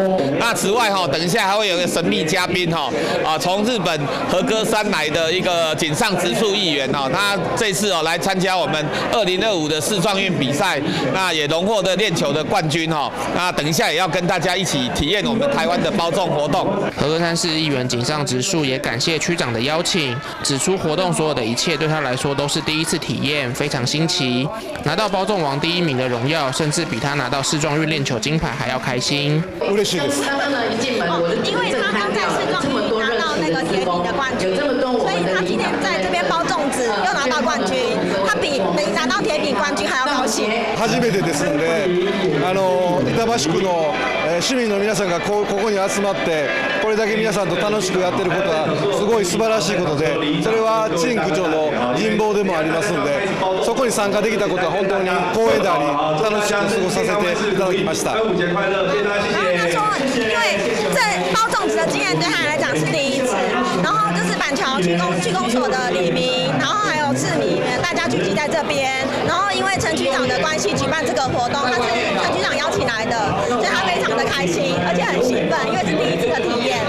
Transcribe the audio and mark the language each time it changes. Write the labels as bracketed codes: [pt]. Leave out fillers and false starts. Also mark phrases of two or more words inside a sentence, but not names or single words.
[zh] 那此外等一下还会有一个神秘嘉宾从日本和歌山来的一个井上直树议员他这次来参加我们2025的世壮运比赛，那也荣获的链球的冠军那等一下也要跟大家一起体验我们台湾的包粽活动。和歌山市议员井上直树也感谢区长的邀请，指出活动所有的一切对他来说都是第一次体验，非常新奇。拿到包粽王第1名的荣耀，甚至比他拿到世壮运链球金牌还要开心。 [ja] 嬉しいです。 [zh] 一进门我就因为他刚在世壮运拿到那个铁饼的冠军，所以他今天在这边包粽子又拿到冠军，他比拿到铁饼冠军还要高兴。 [ja] 初めてですので、板橋区の市民の皆さんがここに集まってこれだけ皆さんと楽しくやってることはすごい素晴らしいことで、それは陳区長の人望でもありますので、そこに参加できたことは本当に光栄であり楽しく過ごさせていただきました。 [zh] 他说，因为这包粽子的经验对他来讲是第一次，然后就是板桥区公所的里民，然后还有市民，大家聚集在这边，然后因为陈区长的关系举办这个活动，他是陈区长邀请来的，所以他非常的开心，而且很兴奋，因为是第一次的体验。